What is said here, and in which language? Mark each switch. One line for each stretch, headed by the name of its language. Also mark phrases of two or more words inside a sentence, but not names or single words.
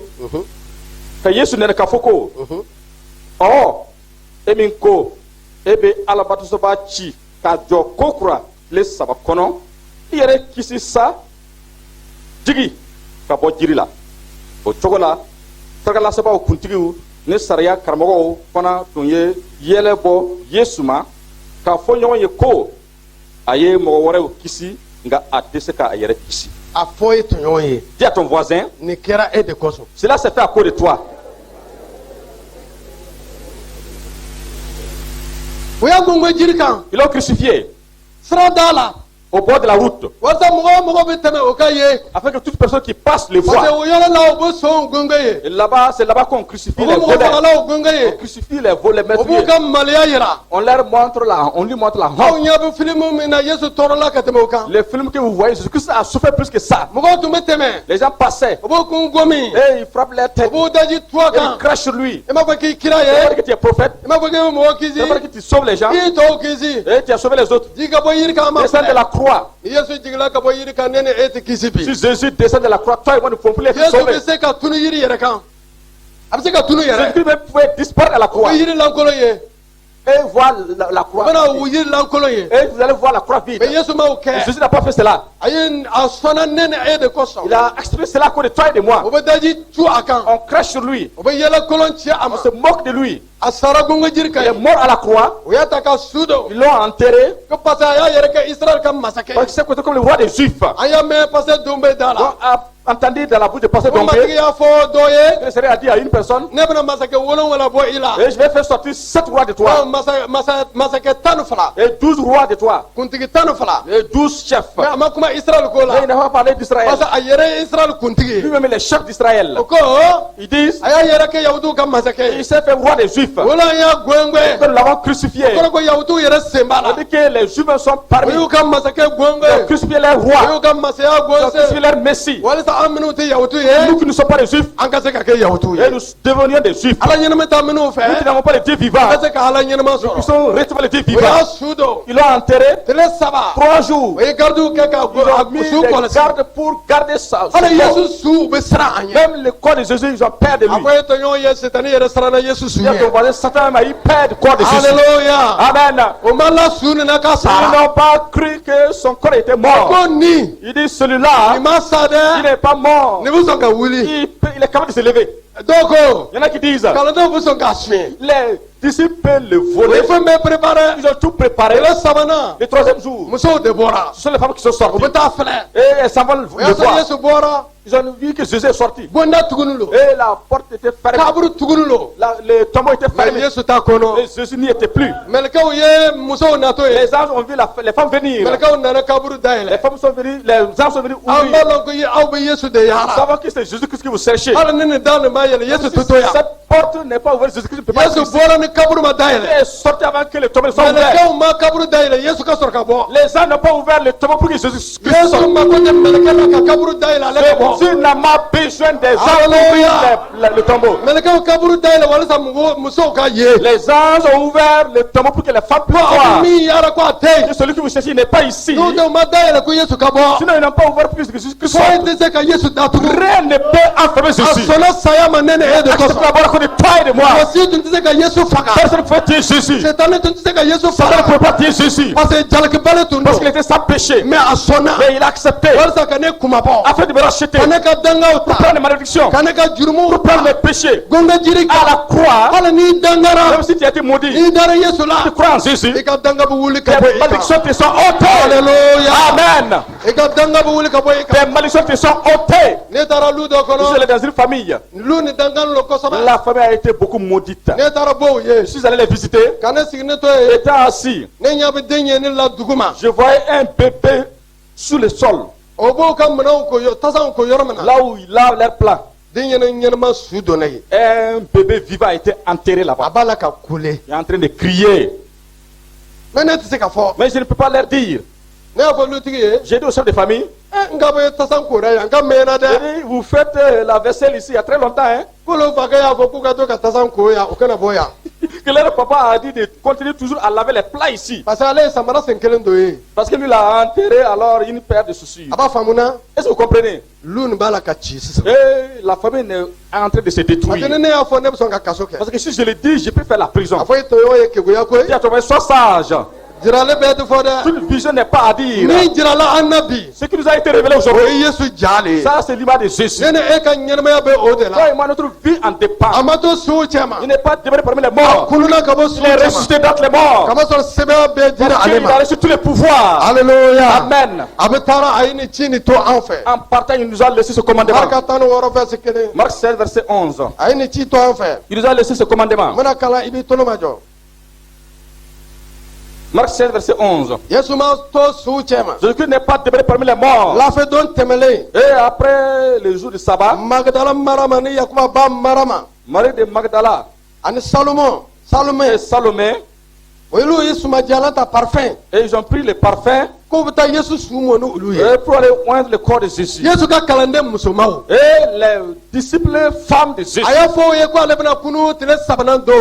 Bambara: Ka Yesu nɛnɛ k'a fɔ ko ɔhɔ e min ko e bɛ Alabatosɔba ci k'a jɔ ko kura tile 3 kɔnɔ i yɛrɛ kisi sa jigi ka bɔ jiri la. O cogo la sarakalasɛbɛw kuntigiw ni sariya karamɔgɔw fana tun ye yɛlɛ bɔ Yesu ma k'a fɔ ɲɔgɔn ye ko a ye mɔgɔ wɛrɛw kisi nka a tɛ se k'a yɛrɛ kisi. A fɔ ye tɔɲɔgɔn ye.
French: Dis à ton voisin,
Bambara: nin kɛra e de kosɔn.
French: Cela s'est fait à cause de toi.
Bambara: U y'a gongo jiri kan.
French: Ils l'ont crucifié
Bambara: Sira da la.
French: au bord de la route,
Bambara: Walasa mɔgɔ o mɔgɔ bɛ tɛmɛ o ka ye.
French: afin que toute personne qui passe le Parce que voie.
Bambara: o yɔrɔ la o bɛ sɔn gongo ye.
French: Et là-bas, c'est là-bas qu'on crucifie
Bambara: O
French: les
Bambara: bɛ mɔgɔ
French: voleurs.
Bambara: fagala o gongo
French: On
Bambara: ye.
French: crucifie les voleurs, les
Bambara: O b'u
French: meurtriers.
Bambara: ka maloya yira.
French: On lui montre la
Bambara: Aw
French: honte.
Bambara: ɲɛ bɛ filimu min na Yesu tɔɔrɔla ka tɛmɛ o kan.
French: Les films que vous voyez, Jésus-Christ a souffert plus que ça.
Bambara: Mɔgɔw tun bɛ tɛmɛ.
French: Les gens passaient
Bambara: O b'o kun gomi.
French: et ils frappent leur
Bambara: O
French: tête.
Bambara: b'o daji tuwa
French: Et ils
Bambara: kan.
French: crachent sur lui.
Bambara: I m'a fɔ k'i kira
French: C'est pas
Bambara: ye.
French: que tu es prophète.
Bambara: I m'a fɔ k'i bɛ mɔgɔ
French: C'est
Bambara: kisi.
French: pas que tu sauves les gens.
Bambara: I y'i tɔw kisi.
French: Et tu as sauvé les autres.
Bambara: Ji ka bɔ yiri kan a ma
French: Descends de la croix.
Bambara: Ni Yesu jigila ka bɔ yiri kan ne ni e tɛ kisi bi.
French: Si Jésus descend de la croix, toi et moi, nous ne pouvons plus être
Bambara: Yesu
French: sauvés.
Bambara: bɛ se ka tunu yiri yɛrɛ kan. A bɛ se ka tunu yɛrɛ.
French: Jésus même pouvait disparaître à la
Bambara: O
French: croix.
Bambara: bɛ yiri lankolon ye.
French: Et voir la
Bambara: O
French: croix.
Bambara: bɛna o yiri lankolon ye.
French: Et vous allez voir la croix vide. Mais
Bambara: Yesu m'o kɛ.
French: Jésus n'a pas fait cela.
Bambara: A ye a sɔnna ne ni e de kosɔn.
French: Il a exprimé cela à cause de toi et de moi.
Bambara: O bɛ daji tu a kan.
French: On crache sur lui.
Bambara: O bɛ yɛlɛ kolon ci a ma.
French: On se moque de lui.
Bambara: A sara gongo jiri
French: Il
Bambara: kan
French: est
Bambara: ye.
French: mort à la croix.
Bambara: O y'a ta ka su don.
French: Ils l'ont enterré.
Bambara: Ko
French: parce que
Bambara: a y'a yɛrɛ kɛ Israël ka masakɛ.
French: Parce que c'est considéré comme le roi des Juifs.
Bambara: An y'a mɛn
French: parce que
Bambara: don bɛ da
French: On
Bambara: la.
French: a entendu dans la bouche de Pasteur
Bambara: Ko matigi
French: Dombé.
Bambara: y'a fɔ dɔ ye.
French: Le Seigneur a dit à une personne,
Bambara: Ne bɛna masakɛ 7 bɔ i la.
French: et je vais faire sortir 7 rois de toi.
Bambara: Masakɛ 12
French: Et 12 rois de toi.
Bambara: kuntigi 12.
French: Et 12 chefs.
Bambara: Mais a ma kuma Israël ko
French: Et il
Bambara: la.
French: n'a pas parlé d'Israël.
Bambara: Parce que a yɛrɛ ye Israël kuntigi ye.
French: Lui-même les chefs d'Israël.
Bambara: O ko
French: Ils disent,
Bambara: a y'a yɛrɛ kɛ Yahudiw ka masakɛ
French: il
Bambara: ye.
French: s'est fait roi des Juifs.
Bambara: O la an y'a
French: Que
Bambara: gɔngɔn.
French: nous l'avons crucifié.
Bambara: O kɔrɔ ko Yahudiw yɛrɛ sen b'a la.
French: On dit que les Juifs sont
Bambara: O
French: parmi.
Bambara: y'u ka masakɛ
French: Ils ont
Bambara: gɔngɔn.
French: crucifié les
Bambara: O
French: rois.
Bambara: y'u ka masaya
French: Ils ont crucifié
Bambara: gɔnse.
French: leur Messie.
Bambara: Walasa an minnu tɛ Yahudiw
French: Nous
Bambara: ye.
French: qui ne sommes pas des Juifs,
Bambara: An ka se ka kɛ Yahudiw
French: et
Bambara: ye.
French: nous devenions des Juifs.
Bambara: Ala ɲɛnɛmɛ ta minnu
French: Nous qui
Bambara: fɛ.
French: n'avons pas les dieux
Bambara: An
French: vivants.
Bambara: ka se ka Ala ɲɛnɛma
French: Nous
Bambara: sɔrɔ.
French: sommes retrouver les dieux
Bambara: O y'a
French: vivants.
Bambara: su don.
French: Ils l'ont enterré
Bambara: Tile 3.
French: 3 jours.
Bambara: O ye gardiw kɛ ka
French: Ils ont mis
Bambara: su
French: des
Bambara: kɔlɔsi.
French: gardes pour garder ça.
Bambara: Hali Yesu su u bɛ siran an ɲɛ.
French: Même le corps de Jésus, ils ont peur de
Bambara: A
French: lui.
Bambara: ko e tɔɲɔgɔn ye Sitani yɛrɛ siranna Yesu su
French: Il y a ton
Bambara: ɲɛ.
French: voisin, Satan a eu peur du corps de Jésus. Alléluia. Amen.
Bambara: O ma la su nin na ka
French: Ils
Bambara: sara.
French: n'ont pas cru que son corps était mort.
Bambara: Ko nin
French: Il dit celui-là,
Bambara: nin ma sa
French: il
Bambara: dɛ.
French: n'est pas mort.
Bambara: Nin bɛ sɔn ka wuli.
French: Il est capable de se lever.
Bambara: Dɔw ko
French: Il y en a qui disent,
Bambara: kalandenw bɛ sɔn k'a suɲɛ.
French: les disciples le
Bambara: O ye
French: volaient.
Bambara: fɛn bɛɛ préparé.
French: Ils ont tout préparé.
Bambara: Tile 3nan
French: Le 3e jour,
Bambara: musow de bɔra.
French: ce sont les femmes qui sont
Bambara: U
French: sorties.
Bambara: bɛ taa filɛ.
French: Et elles s'en vont le
Bambara: O y'a sɔrɔ
French: voir.
Bambara: Yesu bɔra.
French: Ils ont vu que Jésus est sorti.
Bambara: Bonda tuguni lo.
French: Et la porte était fermée.
Bambara: Kaburu tuguni lo.
French: Le tombeau était Mais fermé.
Bambara: Yesu t'a kɔnɔ.
French: Et Jésus n'y était plus.
Bambara: Mɛlɛkɛw ye musow natɔ ye.
French: Les anges ont vu les femmes venir.
Bambara: Mɛlɛkɛw nana kaburu
French: Les
Bambara: dayɛlɛ.
French: femmes sont venues, les anges sont venus
Bambara: Aw
French: ouvrir.
Bambara: b'a dɔn ko aw bɛ Yesu de
French: Nous
Bambara: yaala.
French: savons que c'est Jésus-Christ que vous cherchez.
Bambara: Hali ni nin da nin ma yɛlɛ Yesu tɛ to yan.
French: Cette porte n'est pas ouverte, Jésus-Christ ne peut pas
Bambara: Yesu
French: exister.
Bambara: bɔra ni kaburu ma dayɛlɛ.
French: Il est sorti avant que le tombeau soit ouvert.
Bambara: Mɛlɛkɛw ma kaburu dayɛlɛ Yesu ka sɔrɔ ka bɔ.
French: Les anges n'ont pas ouvert le tombeau pour que Jésus-Christ
Bambara: Yesu
French: sorte.
Bambara: mako tɛ mɛlɛkɛ la ka kaburu dayɛlɛ ale ka bɔ.
French: Jésus n'a pas besoin des anges pour Alléluia. ouvrir le tombeau.
Bambara: mɛlɛkɛw kaburu dayɛlɛ walasa musow ka ye.
French: Les anges ont ouvert le tombeau pour que les femmes puissent voir.
Bambara: min yara ko a tɛ yen.
French: Celui que vous cherchez n'est pas ici.
Bambara: n'o tɛ u ma dayɛlɛ ko Yesu ka bɔ.
French: Sinon, ils n'ont pas ouvert plus que Jésus Christ.
Bambara: foyi tɛ se ka Yesu datugu.
French: Rien ne peut enfermer
Bambara: a
French: Jésus.
Bambara: sɔnna saya ma ne ni e de
French: Accepte
Bambara: kosɔn.
French: d'abord qu'on est toi et de moi.
Bambara: mɔsi tun tɛ se ka Yesu faga.
French: Personne ne pouvait tuer Jésus.
Bambara: Sɛtani tun tɛ se ka Yesu
French: Satan ne
Bambara: faga.
French: pouvait pas tuer Jésus. parce que
Bambara: jalakibale tun
French: Parce qu'il
Bambara: don.
French: était sans péché.
Bambara: mais a sɔnna.
French: Mais il a accepté.
Bambara: walasa ka ne kumabɔ.
French: Afin de me racheter.
Bambara: ka ne ka dangaw
French: Prendre
Bambara: ta.
French: les malédictions.
Bambara: ka ne ka jurumuw
French: Prendre
Bambara: ta.
French: les péchés.
Bambara: gonga jiri
French: À la
Bambara: kan.
French: croix.
Bambara: hali n'i dangara.
French: Même si tu as été maudit.
Bambara: n'i dara Yesu la.
French: Tu crois en Jésus.
Bambara: i ka danga bɛ wuli ka bɔ
French: Tes
Bambara: i kan.
French: malédictions te sont ôtées. Alléluia. Amen.
Bambara: i ka danga bɛ wuli ka bɔ i kan.
French: Tes malédictions te sont ôtées.
Bambara: ne taara lu dɔ
French: Je suis
Bambara: kɔnɔ.
French: allé dans une famille.
Bambara: lu ni dangani lo kosɛbɛ.
French: La famille a été beaucoup maudite.
Bambara: ne taara bɔ u ye.
French: Je suis allé les visiter.
Bambara: ka ne sigi ne to ye.
French: Étant assis,
Bambara: ne ɲɛ bɛ den ɲɛni la dugu ma.
French: je voyais un bébé sous le sol.
Bambara: o b'o ka minɛnw ko tasaw ko yɔrɔ min na.
French: Là où il a l'air plat.
Bambara: den ɲɛnɛma su donna ye.
French: Un bébé vivant a été enterré
Bambara: a
French: là-bas.
Bambara: b'a la ka kule.
French: Il est en train de crier.
Bambara: mais ne tɛ se ka fɔ.
French: Mais je ne peux pas leur dire.
Bambara: ne y'a fɔ lutigi ye.
French: J'ai dit au chef de famille,
Bambara: n ka bɛ tasan kora yan n ka mɛnna
French: j'ai
Bambara: dɛ.
French: dit, vous faites la vaisselle ici il y a très longtemps. Hein?
Bambara: k'olu fakɛ y'a fɔ k'u ka to ka tasan ko yan o kana bɔ yan.
French: Que leur papa a dit de continuer toujours à laver les plats ici.
Bambara: parce que ale ye samara sen kelen don ye.
French: Parce que lui, il a enterré alors une paire de chaussures.
Bambara: a b'a faamu na.
French: Est-ce que vous comprenez?
Bambara: lu nin b'a la ka ci sisan.
French: Et la famille est en train de se parce que détruire.
Bambara: ni ne y'a fɔ ne bɛ sɔn ka kaso kɛ.
French: Parce que si je le dis, je peux faire la prison.
Bambara: a fɔ i tɔɲɔgɔn ye keguya ko ye.
French: Dis à ton frère, sois sage.
Bambara: jirale bɛɛ tɛ fɔ dɛ.
French: Toute vision n'est pas à dire.
Bambara: ni jirala an na bi.
French: Ce qui nous a été révélé
Bambara: o
French: aujourd'hui,
Bambara: ye Yesu ja le ye.
French: ça c'est l'image de Jésus.
Bambara: ne ni e ka ɲɛnɛmaya bɛ o de
French: Toi
Bambara: la.
French: et moi, notre vie en dépend.
Bambara: a ma to suw cɛ ma.
French: Il n'est pas demeuré parmi les
Bambara: a
French: morts.
Bambara: kununa ka bɔ
French: Il
Bambara: suw
French: est
Bambara: cɛ ma.
French: ressuscité d'entre les morts.
Bambara: kama sɔrɔ sɛbɛn bɛɛ dira
French: Parce
Bambara: ale
French: qu'il a
Bambara: ma.
French: reçu tous les pouvoirs. Alléluia. Amen.
Bambara: a bɛ taara a ye ni ci ni to an fɛ.
French: En partant, il nous a laissé ce commandement.
Bambara: maraka 16 verset 1.
French: Marc 16, verset 11.
Bambara: a ye ni ci to an fɛ.
French: Il nous a laissé ce commandement.
Bambara: n bɛna kalan i b'i tolo ma jɔ.
French: Marc 16, verset 11.
Bambara: yesu ma to suw cɛ ma.
French: Jésus-Christ n'est pas demeuré parmi les morts.
Bambara: lafɛdon tɛmɛlen.
French: Et après le jour du sabbat,
Bambara: magdala marama ni yakuba ba marama.
French: Marie de Magdala
Bambara: ani salomon.
French: et salomon. Salomé,
Bambara: olu ye sumajalan ta parfum.
French: et ils ont pris le parfum
Bambara: k'u bɛ taa yesu su mɔ ni olu ye.
French: pour aller oindre le corps de Jésus.
Bambara: yesu ka kalanden musomaw.
French: Et les disciples femmes de Jésus,
Bambara: a y'a fɔ o ye ko ale bɛna kunu tile sabanan don.